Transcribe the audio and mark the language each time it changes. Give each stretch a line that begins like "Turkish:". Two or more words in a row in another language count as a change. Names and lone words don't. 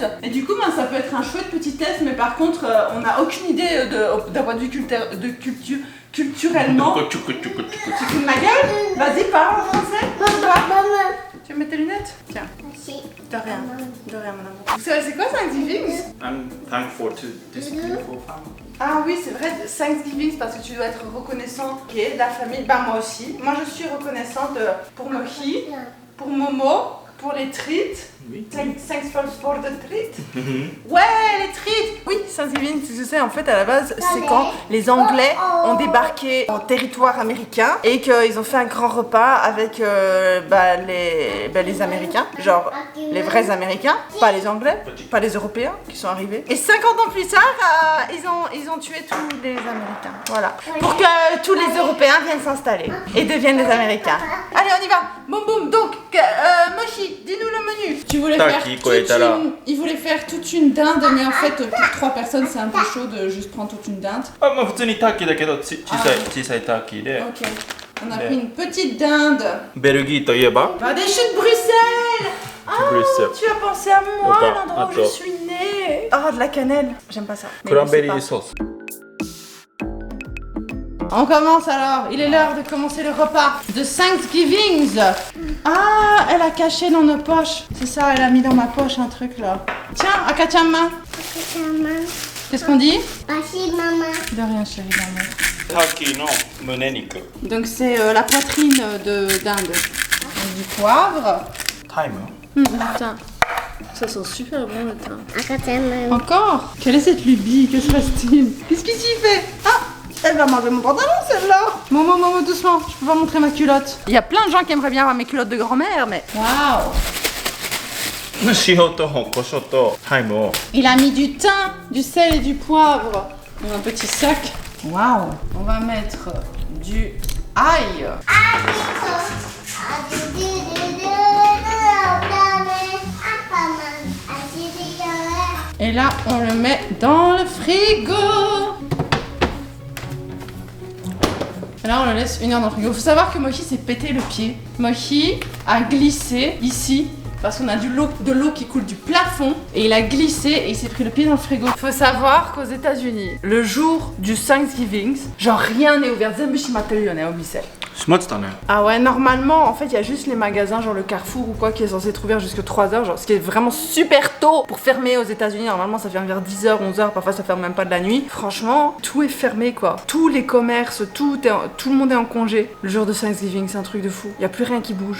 French: Et du coup, ça peut être un chouette petit test, mais par contre, on n'a aucune idée d'un point de vue culturellement. Tu fous de ma gueule? Vas-y, parle en français. Tu veux mettre tes lunettes? Tiens. Merci. De rien, mon amour. Vous savez c'est quoi Thanksgiving?
English: I'm thankful to this beautiful family.
French: Ah oui, c'est vrai, Thanksgiving, c'est parce que tu dois être reconnaissant de la famille. Bah moi aussi. Moi je suis reconnaissante pour Mochi, pour Momo, pour les treats. Oui.
English: Thanks for the treat.
French: Ouais, les treats. Oui, Thanksgiving, tu sais, en fait, à la base, c'est quand les Anglais ont débarqué en territoire américain et qu'ils ont fait un grand repas avec les Américains, genre les vrais Américains, pas les Anglais, pas les Européens qui sont arrivés. Et 50 ans plus tard, ils ont tué tous les Américains. Voilà. Pour que tous les Européens viennent s'installer et deviennent des Américains. Allez, on y va. Boum boum. Donc, Mochi, dis-nous le menu. Tu voulais faire il voulait faire toute une dinde, mais en fait pour 3 personnes c'est un peu chaud de juste prendre toute une dinde.
Japanese: あ、まあ普通にターキーだけど小さいターキーで
French: Ok. On a pris une petite dinde.
Japanese: ベルギーといえば
French: Des choux de Bruxelles. Ah, Bruxelles. tu as pensé à moi, D'accord. l'endroit où je Attends. suis née. Ah, de la cannelle. J'aime pas ça. Mais
Japanese: クランベリ
French: je sais
Japanese: ーソース
French: On commence alors, il est l'heure de commencer le repas de Thanksgiving. Ah, elle a caché dans nos poches. C'est ça, elle a mis dans ma poche un truc là. Tiens, Akachama. Qu'est-ce qu'on dit? Merci maman. De rien chérie d'amour.
Japanese: ターキーの胸肉
French: Donc c'est la poitrine de dinde. Donc, du poivre.
Japanese: タイム
French: Le thym. Ça sent super bon le thym. Akachan. Encore? Quelle est cette lubie? Que se passe-t-il? Qu'est-ce qu'il s'y fait? Ah! Elle va manger mon pantalon celle-là. Momo, doucement, je peux pas montrer ma culotte. Il y a plein de gens qui aimeraient bien avoir mes culottes de grand-mère, mais... Waouh!
Japanese: 塩と胡椒とタイムを
French: Il a mis du thym, du sel et du poivre dans un petit sac. Waouh! On va mettre du ail. Et là, on le met dans le frigo. Là, on le laisse 1 heure dans le frigo. Faut savoir que Mochi s'est pété le pied. Mochi a glissé ici parce qu'on a de l'eau qui coule du plafond et il a glissé et il s'est pris le pied dans le frigo. Faut savoir qu'aux États-Unis, le jour du Thanksgiving, genre rien n'est ouvert.
Japanese: 閉まってたね
French: Ah ouais, normalement, en fait, il y a juste les magasins, genre le Carrefour ou quoi, qui est censé être ouvert jusqu'à 3h, genre ce qui est vraiment super tôt pour fermer aux États-Unis. Normalement, ça ferme vers 10h, 11h, parfois ça ferme même pas de la nuit. Franchement, tout est fermé quoi. Tous les commerces, tout le monde est en congé. Le jour de Thanksgiving, c'est un truc de fou. Il y a plus rien qui bouge.